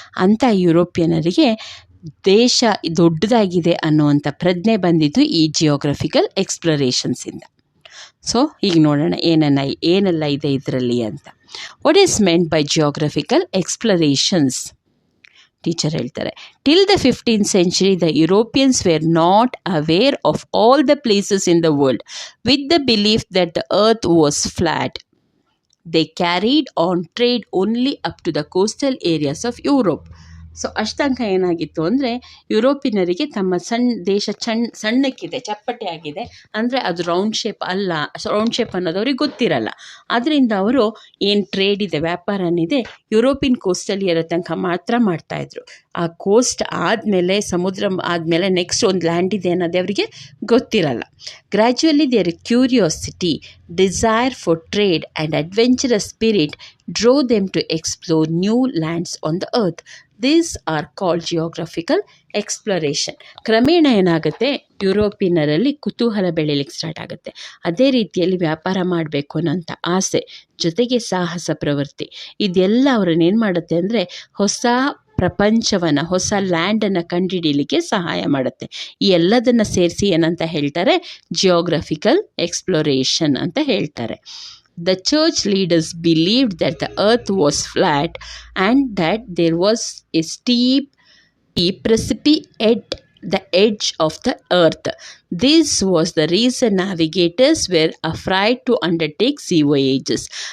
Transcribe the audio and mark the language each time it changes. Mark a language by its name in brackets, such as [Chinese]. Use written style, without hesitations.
[Kannada] ಅಂಥ ಯುರೋಪಿಯನರಿಗೆ ದೇಶ ದೊಡ್ಡದಾಗಿದೆ ಅನ್ನುವಂಥ ಪ್ರಜ್ಞೆ ಬಂದಿದ್ದು ಈ ಜಿಯೋಗ್ರಫಿಕಲ್ ಎಕ್ಸ್ಪ್ಲೋರೇಷನ್ಸಿಂದ. ಸೊ ಈಗ ನೋಡೋಣ ಏನೆಲ್ಲ ಇದೆ ಇದರಲ್ಲಿ ಅಂತ. [English] What is meant by geographical explorations? [Kannada] Teacher ಹೇಳ್ತಾರೆ, [English] Till the 15th century the Europeans were not aware of all the places in the world with the belief that the earth was flat. They carried on trade only up to the coastal areas of Europe. [Kannada] So ಅಷ್ಟಂಕ ಏನಾಗಿತ್ತು ಅಂದರೆ, ಯುರೋಪಿನರಿಗೆ ತಮ್ಮ ದೇಶ ಸಣ್ಣಕ್ಕಿದೆ, ಚಪ್ಪಟೆ ಆಗಿದೆ, ಅಂದರೆ ಅದು round shape ಅಲ್ಲ, round shape ಅನ್ನೋದು ಅವ್ರಿಗೆ ಗೊತ್ತಿರಲ್ಲ. ಅದರಿಂದ ಅವರು ಏನು ಟ್ರೇಡ್ ಇದೆ, ವ್ಯಾಪಾರನಿದೆ, ಯುರೋಪಿಯನ್ ಕೋಸ್ಟಲ್ಲಿ ಇರೋ ತನಕ ಮಾತ್ರ ಮಾಡ್ತಾಯಿದ್ರು. ಆ ಕೋಸ್ಟ್ ಆದಮೇಲೆ, ಸಮುದ್ರ ಆದಮೇಲೆ ನೆಕ್ಸ್ಟ್ ಒಂದು ಲ್ಯಾಂಡ್ ಇದೆ ಅನ್ನೋದು ಅವರಿಗೆ ಗೊತ್ತಿರಲ್ಲ. [English] Gradually their curiosity, desire for trade and adventurous spirit drove them to explore new lands on the earth. These are called geographical exploration. [Kannada] ಕ್ರಮೇಣ ಏನಾಗುತ್ತೆ, ಯುರೋಪಿಯನರಲ್ಲಿ ಕುತೂಹಲ ಬೆಳೀಲಿಕ್ಕೆ ಸ್ಟಾರ್ಟ್ ಆಗುತ್ತೆ. ಅದೇ ರೀತಿಯಲ್ಲಿ ವ್ಯಾಪಾರ ಮಾಡಬೇಕು ಅನ್ನೋಂಥ ಆಸೆ, ಜೊತೆಗೆ ಸಾಹಸ ಪ್ರವೃತ್ತಿ, ಇದೆಲ್ಲ ಅವ್ರನ್ನ ಏನು ಮಾಡುತ್ತೆ ಅಂದರೆ ಹೊಸ ಪ್ರಪಂಚವನ್ನು, ಹೊಸ ಲ್ಯಾಂಡನ್ನು ಕಂಡುಹಿಡೀಲಿಕ್ಕೆ ಸಹಾಯ ಮಾಡುತ್ತೆ. ಈ ಎಲ್ಲದನ್ನು ಸೇರಿಸಿ ಏನಂತ ಹೇಳ್ತಾರೆ, ಜಿಯೋಗ್ರಫಿಕಲ್ ಎಕ್ಸ್ಪ್ಲೋರೇಷನ್ ಅಂತ ಹೇಳ್ತಾರೆ. [English] The church leaders believed that the earth was flat and that there was a steep precipice at the edge of the earth. This was the reason navigators were afraid to undertake sea voyages.